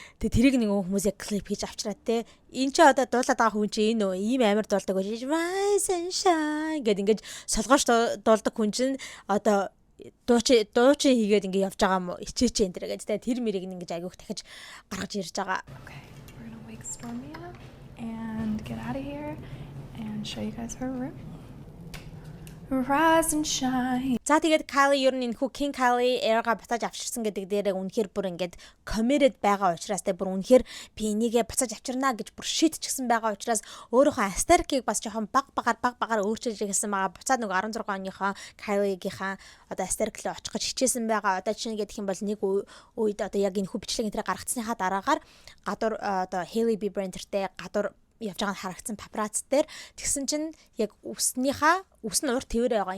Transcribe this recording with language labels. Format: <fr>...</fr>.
<mn>Тэгээ тэрийг нэг хүмүүс яг клип хийж авчраад те энэ ч одоо дуулаад байгаа хүн чинь энэ ийм амар дуулдаг гэж</mn> <en>rise and shine</en> <mn>гэдэг ингээд солгоорч дуулдаг хүн чинь одоо дуучин хийгээд ингээд явж байгаа юм уу ичээч энэ төр гэдэг те тэр мэрийг ингээд айгүйх дахиж гаргаж ирж байгаа.</mn> <en>Okay, we're gonna wake Stormy up and get out of here and show you guys her room. Rise and shine.</en> <mn>За тэгээд Kylie ер нь энэ хүү King Kylie era-га буцааж авчирсан гэдэг дээрээ үнэхээр бүр ингээд committed байгаа учраас тэ бүр үнэхээр би энийгээ буцааж авчирнаа гэж бүр шийдчихсэн байгаа учраас өөрийнхөө aesthetic-ийг бас жоохон багаар өөрчилж ирсэн байгаа. Буцаад нэг 16 оныхоо Kylie-гийнхаа одоо aesthetic-лээ очих гэж хичээсэн байгаа. Одоо чинь гэх юм бол нэг үед одоо яг энэ хүү бичлэг энэ гаргацсныхаа дараагаар гадуур одоо Hailey Bieber энтертэй гадуур явж байгаа харагдсан папарацц дээр тэгсэн чинь яг үс нь урт тэвэр байгаа.</mn>